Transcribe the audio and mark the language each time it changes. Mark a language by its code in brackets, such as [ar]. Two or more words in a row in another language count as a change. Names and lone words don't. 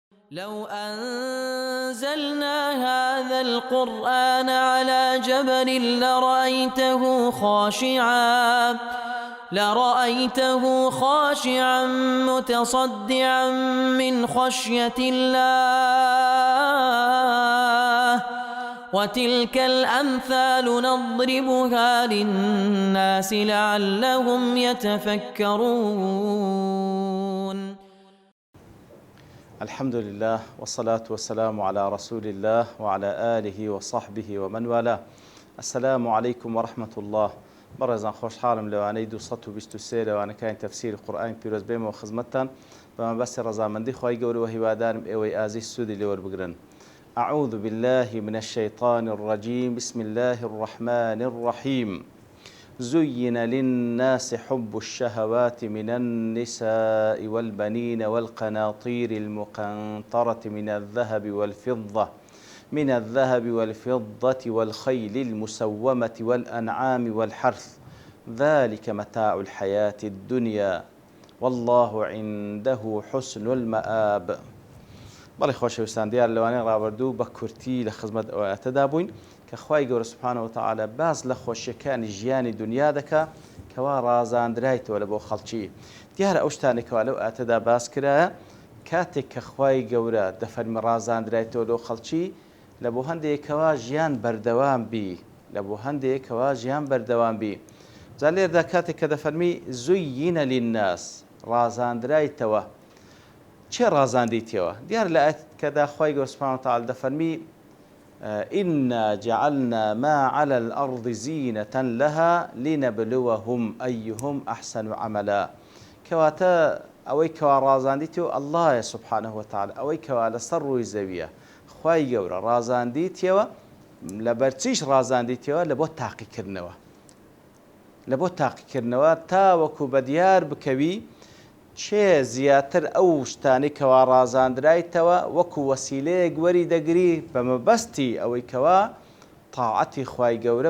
[ar] لو أنزلنا هذا القرآن على جبل لرأيته خاشعا متصدعا من خشية الله وتلك الأمثال نضربها للناس لعلهم يتفكرون. الحمد لله والصلاة والسلام على رسول الله وعلى آله وصحبه ومن والاه. السلام عليكم ورحمة الله. [ckb] بەڕێزان خۆشحاڵم لەوانەی 223 لەوانەکانی تەفسیری قورئانی پیرۆز بێمەوە خزمەتتان بەمەبەستی ڕەزامەندی خوای گەورەوە هیوادارم ئێوەی ئازیز سوودی لێوەربگرن. [ar] أعوذ بالله من الشيطان الرجيم. بسم الله الرحمن الرحيم. زين للناس حب الشهوات من النساء والبنين والقناطير المقنطرة من الذهب والفضة والخيل المسومة والأنعام والحرث ذلك متاع الحياة الدنيا والله عنده حسن المآب. [ckb] بەڵێ خۆشەویستان دیار لەوانەیە ڕابردوو بە کورتی لە خزمەت ئەوەتەدا بووین کە خوای گەورە [ar] سوبحانەهو وتەعالە [ckb] باز لە خۆشیەکانی ژیانی دنیا دەکا کەوا ڕازاندرایتەوە لە بۆ خەڵکی. دیارە ئەو شتانێکەوە لەو ئاتەدا باس کرایە کاتێک کە خوای گەورە دەفەرمێ ڕازاندرایتەوە لەو خەڵکی لە بۆ هەندێکەوە ژیان بەردەوام بی جا لێردا کاتێک کە دەفەرمی [ar] زویینە للناس [ckb] ڕازاندرایتەوە چێ ڕازاندیتەوە؟ دیار لە ئاەتکەدا خوای گەورە [ar] سوبحانەهو وتەعالە [ckb] دەفەرمی [ar] إنا جعلنا ما على الأرض زينة لها لنبلوهم أيهم أحسن عملا. [ckb] كواتا ئەوەی کەوا ڕازاندیتەوە ئەڵڵایە [ar] سوبحانەهو وتەعالە [ckb] ئەوەی کەوا لەسەر ڕووی زەویە خوای گەورە ڕازاندیتەوە لەبەر چیش ڕازاندیتەوە لە بۆ تاقیکردنەوە تاوەکو بەدیار بکەوی چێ زیاتر ئەو شتانی کەوا ڕازاندرایتەوە وەکو وەسیلەیەک وەری دەگری بە مەبەستی ئەوەی کەوا تاعەتی خوای گەورە